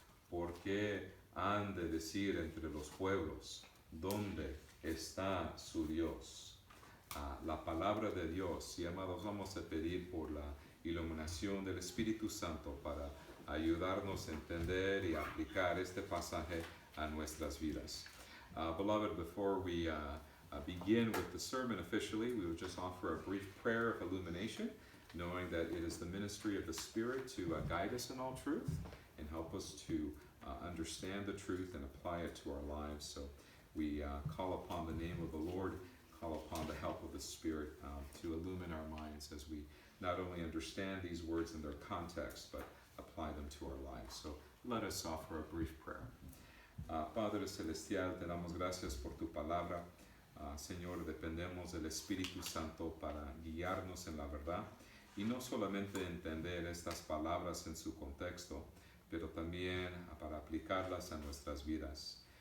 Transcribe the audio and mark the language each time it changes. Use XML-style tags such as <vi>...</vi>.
<es>Porque han de decir entre los pueblos: ¿dónde está su Dios? La palabra de Dios. Y amados, vamos a pedir por la iluminación del Espíritu Santo para ayudarnos a entender y aplicar este pasaje a nuestras vidas.</es> <en>Beloved, before we begin with the sermon officially, we will just offer a brief prayer of illumination, knowing that it is the ministry of the Spirit to guide us in all truth and help us to understand the truth and apply it to our lives. So we call upon the name of the Lord, call upon the help of the Spirit to illumine our minds as we not only understand these words in their context, but apply them to our lives. So let us offer a brief prayer.</en> <es>Padre Celestial, te damos gracias por tu palabra. Señor, dependemos del Espíritu Santo para guiarnos en la verdad y no solamente entender estas palabras en su contexto, pero también para aplicarlas a nuestras vidas.</es>